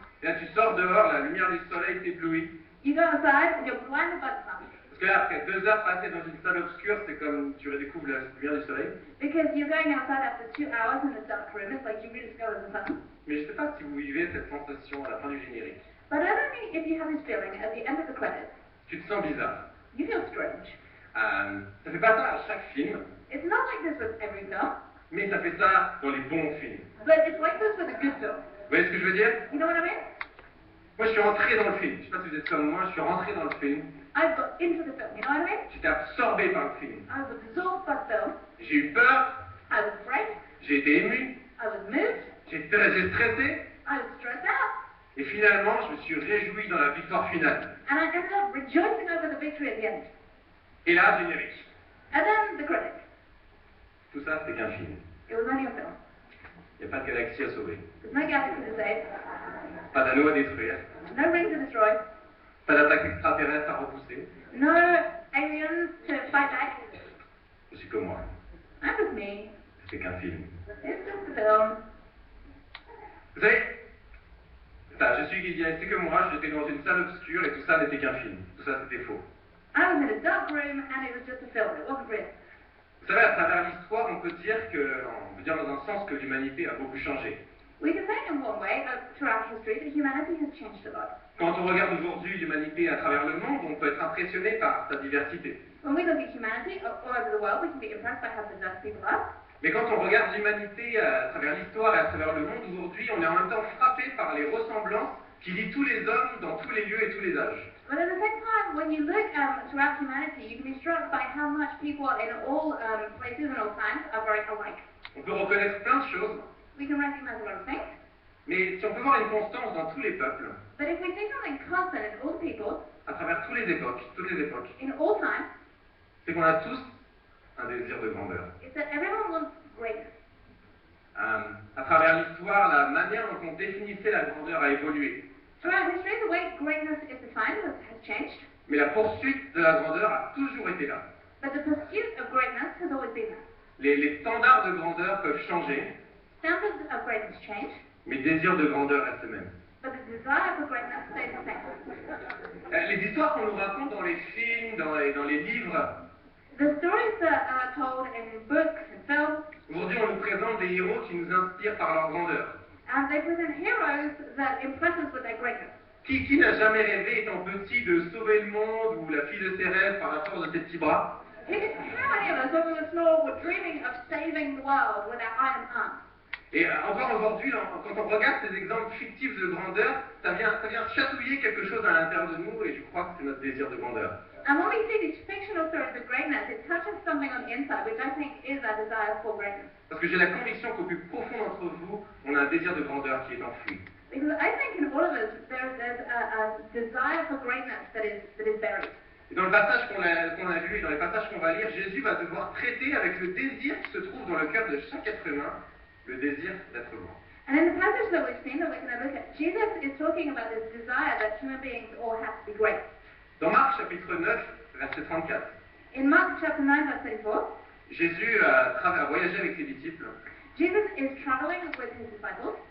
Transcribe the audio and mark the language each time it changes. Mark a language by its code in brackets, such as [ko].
[fr] et là tu sors dehors, la lumière du soleil t'éblouit. [en] you go outside and you're blinded by the sun. [fr] Parce que là, après 2 heures passées dans une salle obscure, c'est comme tu redécouvres la lumière du soleil. [en] Because you're going outside after 2 hours in a dark room, it's like you rediscover the sun. [fr] Mais je ne sais pas si vous vivez cette sensation à la fin du générique. [en] But I don't know if you have this feeling at the end of the credits, [fr] Tu te sens bizarre. [en] you feel strange. [fr] Ça fait pas ça à chaque film, [en] It's not like this with every film, [fr] mais ça fait ça dans les bons films. [en] but it's like this with a good film. [fr] Vous voyez ce que je veux dire? [en] You know what I mean? [fr] Moi, je suis rentré dans le film. Je sais pas si vous êtes comme moi, je suis rentré dans le film. [en] I got into the film, you know what I mean? [fr] J'étais absorbé par le film. [en] I was absorbed by the film, [fr] J'ai eu peur, [en] I was afraid, [fr] j'ai été ému, [en] I was moved, [fr] j'ai stressé, [en] I was stressed out, [fr] et finalement, je me suis réjoui dans la victoire finale. [en] and I ended up rejoicing over the victory at the end. [fr] Et là, générique. [en] And then the credits. [fr] Tout ça, c'était qu'un film. [en] It was only a film. [fr] Il n'y a pas de galaxie à sauver, [en] There's no galaxy to save, [fr] pas d'anneau à détruire, [en] no ring to destroy, [fr] pas d'attaque extraterrestre à repousser. [en] no aliens to fight back. [fr] Je suis comme moi. [en] I'm just me. [fr] C'était qu'un film. [en] It's just a film. [fr] Vous savez, je suis resté que moi, j'étais dans une salle obscure et tout ça n'était qu'un film. Tout ça, c'était faux. [en] I was in a dark room and it was just a film. It wasn't real. [fr] Vous savez, à travers l'histoire, on peut dire dans un sens que l'humanité a beaucoup changé. [en] We can say in one way, throughout history, that humanity has changed a lot. [fr] Quand on regarde aujourd'hui l'humanité à travers le monde, on peut être impressionné par sa diversité. [en] When we look at humanity all over the world, we can be impressed by how diverse people are. [fr] Mais quand on regarde l'humanité à travers l'histoire et à travers le monde aujourd'hui, on est en même temps frappé par les ressemblances qui lient tous les hommes dans tous les lieux et tous les âges. [en] But at the same time, when you look throughout humanity, you can be struck by how much people in all places and all times are very alike. [fr] On peut reconnaître plein de choses, [en] We can recognize a lot of things, [fr] mais si on peut voir une constance dans tous les peuples, [en] but if we see something constant in all people, [fr] à travers toutes les époques, [en] in all times, [fr] c'est qu'on a tous un désir de grandeur. [en] it's that everyone wants greatness. [fr] À travers l'histoire, la manière dont on définissait la grandeur a évolué. [en] Throughout history, the way greatness is defined has changed, [fr] Mais la poursuite de la grandeur a toujours été là. [en] but the pursuit of greatness has always been there. [fr] Les standards de grandeur peuvent changer, [en] Standards of greatness change, [fr] mais le désir de grandeur reste le même. [en] but the desire for greatness stays the same. [fr] Les histoires qu'on nous raconte dans les films, dans les livres, [en] The stories that are told in books and films, [fr] aujourd'hui on nous présente des héros qui nous inspirent par leur grandeur. [en] and they present heroes that impress us with their greatness. [fr] Qui n'a jamais rêvé, étant petit, de sauver le monde ou la fille de ses rêves par la force de ses petits bras? [en] How many of us, when we were small, were dreaming of saving the world with our iron arms? [fr] Et encore aujourd'hui, quand on regarde ces exemples fictifs de grandeur, ça vient chatouiller quelque chose à l'intérieur de nous et je crois que c'est notre désir de grandeur. [en] And when we see these fictional stories of greatness, it touches something on the inside, which I think is our desire for greatness. [fr] Parce que j'ai la conviction qu'au plus profond d'entre vous, on a un désir de grandeur qui est enfoui. [en] Because I think in all of us, there's a desire for greatness that is buried. [fr] Et dans le passage qu'on a lu et dans les passages qu'on va lire, Jésus va devoir traiter avec le désir qui se trouve dans le cœur de chaque être humain, le désir d'être grand. [en] And in the passage that we've seen, that we're going to look at, Jesus is talking about this desire that human beings all have to be great. [fr] Dans Marc chapitre 9, verset 34, [en] In Mark chapter 9, verse 34, [fr] Jésus a voyagé avec ses disciples [en] Jesus is traveling with his disciples,